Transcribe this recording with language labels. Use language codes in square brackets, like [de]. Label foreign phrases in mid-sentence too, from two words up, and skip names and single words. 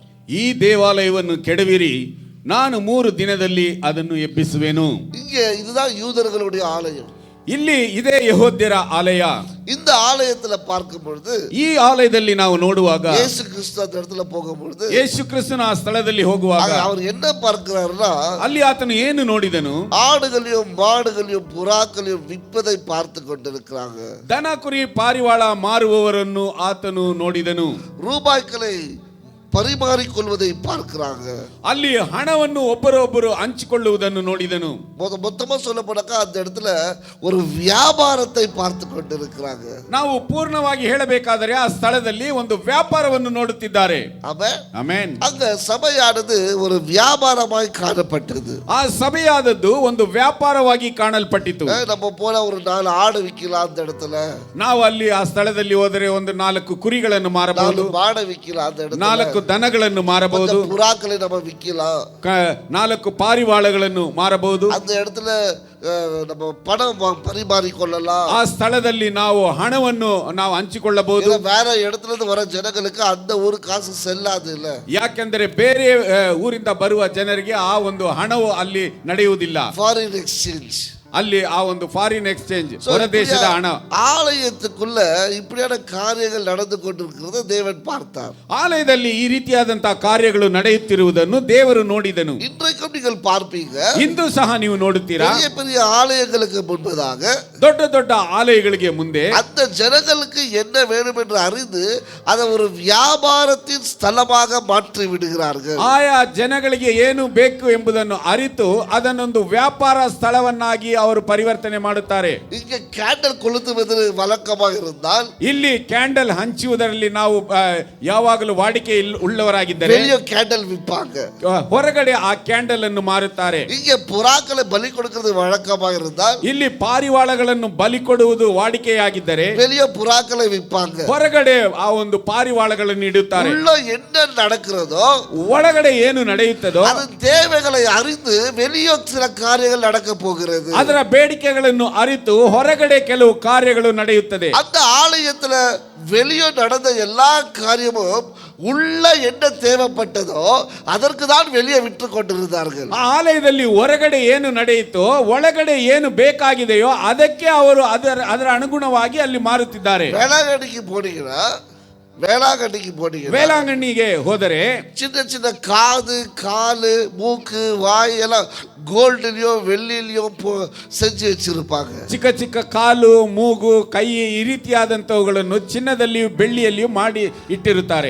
[kn] ಈ ದೇವಾಲಯವನ್ನು ಕೆಡವಿರಿ, ನಾನು 3 ದಿನದಲ್ಲಿ ಅದನ್ನು ಎಬ್ಬಿಸುವೆನು. [ta] இங்கே இதுதான் யூதர்களுடைய ஆலயம். [kn] ಇಲ್ಲಿ ಇದೇ ಯೆಹೂದ್ಯರ ಆಲಯ. [ta] இந்த ஆலயத்துல பார்க்கும் பொழுது, [kn] ಈ ಆಲಯದಲ್ಲಿ ನಾವು ನೋಡುವಾಗ, [ta] இயேசு கிறிஸ்து அந்த இடத்துல போகும் பொழுது, [kn] ಯೇಸು ಕ್ರಿಸ್ತನ ಆ ಸ್ಥಳದಲ್ಲಿ ಹೋಗುವಾಗ [ta] அவர் என்ன பார்க்கிறார்னா, [kn] ಅಲ್ಲಿ ಆತನು ಏನು ನೋಡಿದನು? [ta] ஆடுகளையும் மாடுகளையும் புறாக்களையும் விற்பதை பார்த்து கொண்டிருக்கிறாங்க. [kn] ದನ ಕುರಿ ಪಾರಿವಾಳ ಮಾರುವವರನ್ನು ಆತನು ನೋಡಿದನು. [ta] ரூபாய்களை பரிமாறிக்கொள்வதை பார்க்கிறாங்க. [kn] ಅಲ್ಲಿ ಹಣವನ್ನು ಒಬ್ಬರೊಬ್ಬರು ಹಂಚಿಕೊಳ್ಳುವುದನ್ನು ನೋಡಿದನು. [ta] மொத்தமா சொல்ல போனாக்கா அந்த இடத்துல ஒரு வியாபாரத்தை பார்த்து கொண்டிருக்கிறாங்க. [kn] ನಾವು ಪೂರ್ಣವಾಗಿ ಹೇಳಬೇಕಾದರೆ ಆ ಸ್ಥಳದಲ್ಲಿ ಒಂದು ವ್ಯಾಪಾರವನ್ನು ನೋಡುತ್ತಿದ್ದಾರೆ. ಆಮೆನ್. [ta] அங்க சபையானது ஒரு வியாபாரமாய் காணப்பட்டது. [kn] ಆ ಸಭೆಯಾದದ್ದು ಒಂದು ವ್ಯಾಪಾರವಾಗಿ ಕಾಣಲ್ಪಟ್ಟಿತು. [ta] நம்ம போனா ஒரு 4 ஆடு விக்கலாம் அந்த இடத்துல. [kn] ನಾವು ಅಲ್ಲಿ ಆ ಸ್ಥಳದಲ್ಲಿ ಹೋದರೆ ಒಂದು 4 ಕುರಿಗಳನ್ನು ಮಾರಬಹುದು, [ta] 4 மாடு விக்கலாம் அந்த இடத்துல, [kn] 4 ದನಗಳನ್ನು ಮಾರಬಹುದು, [ta] புறாக்களை நம்ம விக்கலாம், [kn] 4 ಪಾರಿವಾಳಗಳನ್ನು ಮಾರಬಹುದು. [ta] அந்த இடத்துல நம்ம பணம் பரிமாறிக்கொள்ளலாம். [kn] ಆ ಸ್ಥಳದಲ್ಲಿ ನಾವು ಹಣವನ್ನು ನಾವು ಹಂಚಿಕೊಳ್ಳಬಹುದು. [ta] வேற இடத்துல இருந்து வர ಜನங்களுக்கு அந்த ஒரு காசು செல்லாது இல்ல. [kn] ಯಾಕೆಂದರೆ ಬೇರೆ ಊರಿಂದ ಬರುವ ಜನರಿಗೆ ಆ ಒಂದು ಹಣವು ಅಲ್ಲಿ ನಡೆಯುವುದಿಲ್ಲ. [en] foreign exchange, [kn] ಅಲ್ಲಿ ಆ ಒಂದು [en] foreign exchange, [kn] ಹೊರ ದೇಶದ ಹಣ. [ta] ஆலயத்துக்குள்ள இப்படியான காரியங்கள் நடந்து கொண்டிருக்கிறது தேவன் பார்த்தார். [kn] ಆಲಯದಲ್ಲಿ ಈ ರೀತಿಯಾದಂತಹ ಕಾರ್ಯಗಳು ನಡೆಯುತ್ತಿರುವುದನ್ನು ದೇವರು ನೋಡಿದನು. [ta] இன்றைக்கும் நீங்கள் பார்ப்பீங்க, [kn] ಇಂದು ಸಹ ನೀವು ನೋಡುತ್ತೀರಾ, [ta] பெரிய பெரிய ஆலயங்களுக்கு முன்பதாக, [kn] ದೊಡ್ಡ ದೊಡ್ಡ ಆಲಯಗಳಿಗೆ ಮುಂದೆ [ta] அந்த ஜனங்களுக்கு என்ன வேண்டும் என்று அறிந்து அதை ஒரு வியாபாரத்தின் ஸ்தலமாக மாற்றி விடுகிறார்கள். [kn] ಆಯಾ ಜನಗಳಿಗೆ ಏನು ಬೇಕು ಎಂಬುದನ್ನು ಅರಿತು ಅದನ್ನೊಂದು ವ್ಯಾಪಾರ ಸ್ಥಳವನ್ನಾಗಿ ಅವರು ಪರಿವರ್ತನೆ ಮಾಡುತ್ತಾರೆ. [ta] இங்க ಕ್ಯಾಂಡಲ್ கொளுத்துவது வழக்கமாக இருந்தால், [kn] ಇಲ್ಲಿ ಕ್ಯಾಂಡಲ್ ಹಂಚುವುದರಲ್ಲಿ ನಾವು ಯಾವಾಗಲೂ ವಾಡಿಕೆ ಉಳ್ಳವರಾಗಿದ್ದರೆ [ta] வெளிய ಕ್ಯಾಂಡಲ್ விற்பாங்க, [kn] ಹೊರಗಡೆ ಆ ಕ್ಯಾಂಡಲ್ ಅನ್ನು ಮಾರುತ್ತಾರೆ. [ta] இங்க புறாக்களை பலி கொடுக்கிறது வழக்கமாக இருந்தால், [kn] ಇಲ್ಲಿ ಪಾರಿವಾಳಗಳನ್ನು ಬಲಿ ಕೊಡುವುದು ವಾಡಿಕೆಯಾಗಿದ್ದರೆ [ta] வெளிய புறாக்களை விற்பாங்க, [kn] ಹೊರಗಡೆ ಆ ಒಂದು ಪಾರಿವಾಳಗಳನ್ನು ಇಡುತ್ತಾರೆ. [ta] உள்ள என்ன நடக்கிறதோ, [kn] ಒಳಗಡೆ ಏನು ನಡೆಯುತ್ತದೋ [ta] அதன் தேவைகளை அறிந்து வெளியே சில காரியங்கள் நடக்க போகிறது. [kn] ಅದರ ಬೇಡಿಕೆಗಳನ್ನು ಅರಿತು ಹೊರಗಡೆ ಕೆಲವು ಕಾರ್ಯಗಳು ನಡೆಯುತ್ತದೆ. [ta] அந்த ஆலயத்துல வெளியே நடந்த எல்லா காரியமும் உள்ள என்ன தேவைப்பட்டதோ அதற்கு தான் வெளியே விற்று கொண்டிருந்தார்கள். [kn] ಆ ಆಲಯದಲ್ಲಿ ಹೊರಗಡೆ ಏನು ನಡೆಯಿತೋ ಒಳಗಡೆ ಏನು ಬೇಕಾಗಿದೆಯೋ ಅದಕ್ಕೆ ಅವರು ಅದರ ಅನುಗುಣವಾಗಿ ಅಲ್ಲಿ ಮಾರುತ್ತಿದ್ದಾರೆ. [ta] வேளாங்கண்ணிக்கு போனீங்கன்னா வேளாங்கண்ணிக்கு போனீங்க, [kn] வேளாங்கண்ಣಿಗೆ ಹೋದರೆ [ta] சின்ன சின்ன காது காலு மூக்கு வாய் எல்லாம் கோல்டுலயோ வெள்ளிலயோ செஞ்சு வச்சிருப்பாங்க. [kn] ಚಿಕ್ಕ ಚಿಕ್ಕ ಕಾಲು ಮೂಗು ಕೈ ಈ ರೀತಿಯಾದಂತವುಗಳನ್ನು ಚಿನ್ನದಲ್ಲಿಯೂ ಬೆಳ್ಳಿಯಲ್ಲಿಯೂ ಮಾಡಿ ಇಟ್ಟಿರುತ್ತಾರೆ.